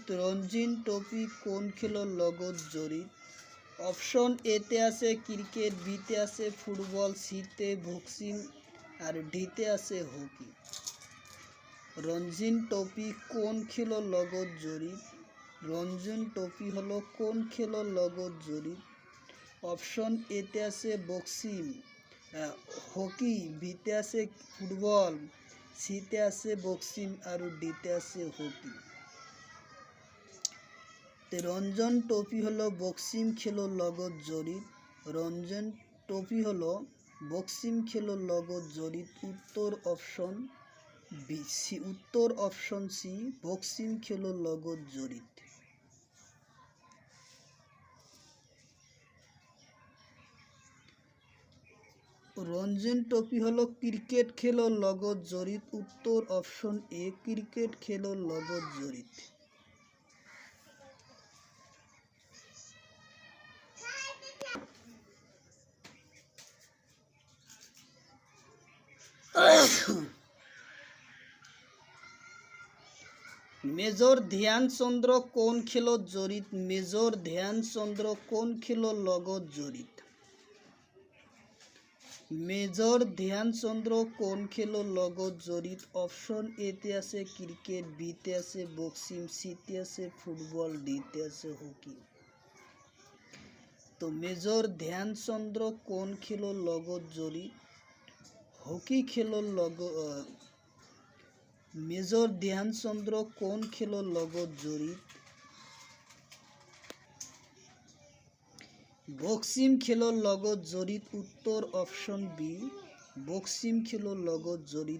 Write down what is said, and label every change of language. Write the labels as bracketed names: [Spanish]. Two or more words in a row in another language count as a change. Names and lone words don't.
[Assamese] ৰঞ্জিন ট্ৰফি কোন খেলৰ লগত জড়িত? অপশ্যন এতে আছে ক্রিকেট, বিতে আছে ফুটবল, সিতে বক্সিং আর ডিতে আছে হকি। রঞ্জিন ট্রফি কোন খেলৰ লগত জড়িত? রঞ্জিন ট্রফি হলো কোন খেলৰ লগত জড়িত? অপশ্যন এতে আছে বক্সিং, হকি, বিতে আছে ফুটবল, সিতে আছে বক্সিং আর ডিতে আছে হকি। রঞ্জন ট্রফি হলো বক্সিং খেলৰ লগত জড়িত। রঞ্জন ট্রফি হলো বক্সিং খেলৰ লগত জড়িত। উত্তর অপশন বি সি। উত্তর অপশন সি, বক্সিং খেলৰ লগত জড়িত। রঞ্জন ট্রফি হলো ক্রিকেট খেলৰ লগত জড়িত। উত্তর অপশন এ, ক্রিকেট খেলৰ লগত জড়িত। মেজর ধ্যানচন্দ্র কোন খেলত জড়িত? মেজর ধ্যানচন্দ্র কোন খেলৰ লগত জড়িত? মেজর ধ্যানচন্দ্র কোন খেলৰ লগত জড়িত? অপশ্যন এতে আছে ক্রিকেট, বিতে আছে বক্সিং, সিতে আছে ফুটবল, ডিতে আছে হকি। তো মেজর ধ্যানচন্দ্র কোন খেলৰ লগত জড়িত? হকি খেলৰ লগত। মেজর ধ্যানচন্দ্র কোন খেলৰ লগত জড়িত? বক্সিং খেলৰ লগত জড়িত। উত্তৰ অপশ্যন বি, বক্সিং খেলৰ লগত জড়িত।